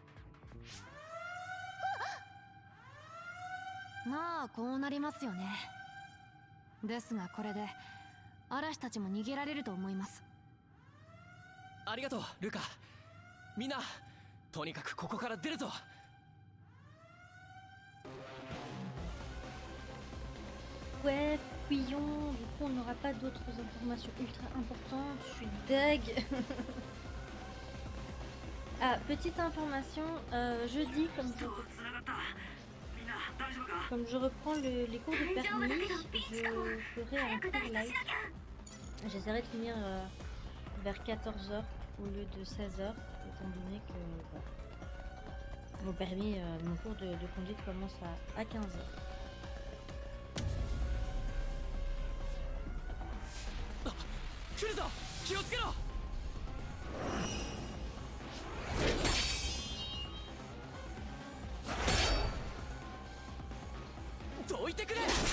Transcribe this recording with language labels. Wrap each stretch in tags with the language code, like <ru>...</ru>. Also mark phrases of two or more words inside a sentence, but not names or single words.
<ja>まあこうなりますよね。ですがこれで嵐たちも逃げられると思います。ありがとうルカ。みんなとにかくここから出るぞ。</ja> <fr>Ouais, couillon, du coup on n'aura pas d'autres informations ultra importantes, je suis deg. Ah, petite information, jeudi, comme je reprends les cours de permis, je ferai un cours live. J'essaierai de finir vers 14h au lieu de 16h, étant donné que mon permis, mon cours de conduite commence à 15h.</fr> <ja>来るぞ、気をつけろ。どいてくれ。</ja>